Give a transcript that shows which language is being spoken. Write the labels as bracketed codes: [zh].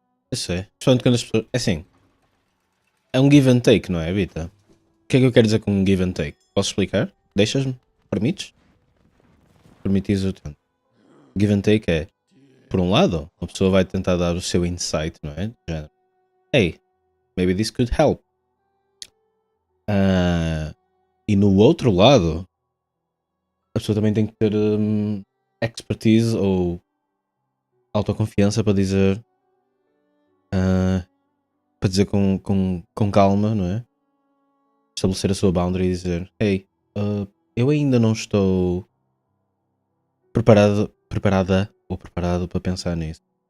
[pt] Eu sei. Principalmente quando as pessoas. É assim. É um [en] give and take, [pt] não é, Vita? O que é que eu quero dizer com um [en] give and take? [pt] Posso explicar? Deixas-me? Permites? Permites o tanto. [en] Give and take [pt] é, por um lado, a pessoa vai tentar dar o seu insight, não é? Já. [en] Hey, maybe this could help. [pt] E no outro lado, a pessoa também tem que ter expertise ou autoconfiança para dizer com calma, não é? Estabelecer a sua boundary e dizer, hey, eu ainda não estou preparada ou preparado para pensar nisso.